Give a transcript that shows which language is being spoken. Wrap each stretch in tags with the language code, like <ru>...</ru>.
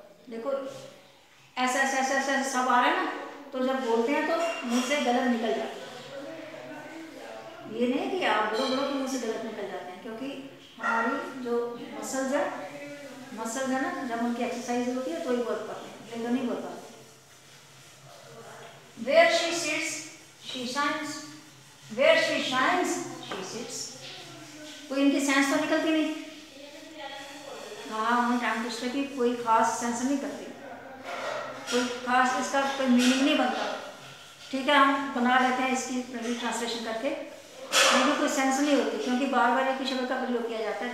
<hi>देखो ऐसा ऐसा ऐसा ऐसा सब आ रहा है ना, तो जब बोलते हैं तो मुंह से गलत निकल जाता है। ये नहीं कि आप बोलो बोलो तो मुंह से गलत निकल जाते हैं, क्योंकि हमारी जो मसल्स है ना, जब उनकी एक्सरसाइज होती है तो ही बोल पाते हैं, नहीं तो नहीं बोल पाते।</hi> <en>Where she sits, she shines. Where she shines, she sits.</en> <hi>कोई इनकी सेंस तो निकलती नहीं। हाँ, हम टंग ट्विस्टर की कोई खास सेंस नहीं करती, कोई खास इसका कोई मीनिंग नहीं बनता। ठीक है, हम बना लेते हैं इसकी ट्रांसलेशन करके, इनकी कोई सेंस नहीं होती, क्योंकि बार बार एक ही शब्द का प्रयोग किया जाता है।</hi>